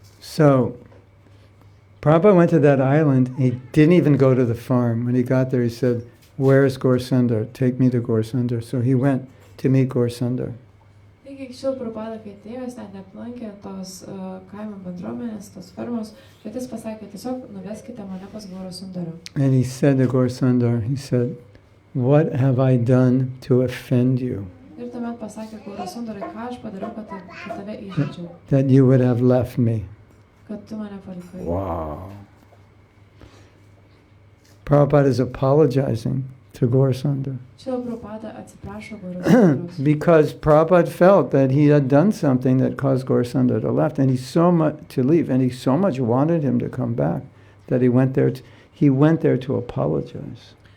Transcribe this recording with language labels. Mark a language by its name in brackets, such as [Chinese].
[English] So Prabhupada went to that island. He didn't even go to the farm. When he got there, he said, where's Gaur Sundar? Take me to Gaur Sundar. So he went to meet Gaur Sundar. [Lithuanian] Taigi, šil Prabhupada, kai atėjo, jis ten neaplankė tos kaimo bendruomenės, tos fermos, bet jis pasakė, tiesiog nuveskite mane pas Gaura Sundarą. [English] And he said to Gaur Sundar, he said, what have I done to offend you? [Lithuanian] Ir tuomet pasakė Gaura Sundarai, ką aš padariau, kad tave įžeidžiau. [English] That you would have left me. [Lithuanian] Kad tu mane palikai. [English] Wow. Prabhupada is apologizing to Gaur Sundar. [Lithuanian] Šil Prabhupada atsiprašo Gaura Sundaros. [English] Because Prabhupada felt that he had done something that caused Gaur Sundar to leave, and he so much wanted him to come back that he went there to apologize.